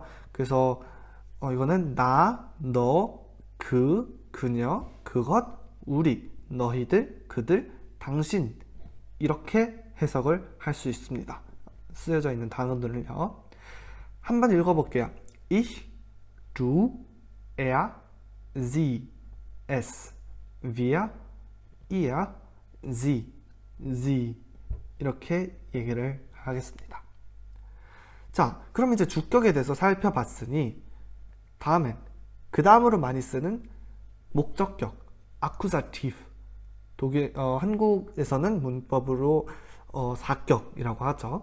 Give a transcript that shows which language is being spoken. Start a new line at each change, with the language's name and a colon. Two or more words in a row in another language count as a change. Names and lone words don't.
Korean: 그래서 이거는 나, 너, 그, 그녀, 그것, 우리, 너희들, 그들, 당신 이렇게 해석을 할 수 있습니다. 쓰여져 있는 단어들을요. 한번 읽어볼게요.
German: Ich, du, er, sie, es, wir, ihr, sie,
Korean: 이렇게 얘기를 하겠습니다. 자, 그럼 이제 주격에 대해서 살펴봤으니 다음엔 그 다음으로 많이 쓰는 목적격, accusative. 한국에서는 문법으로 사격이라고 하죠.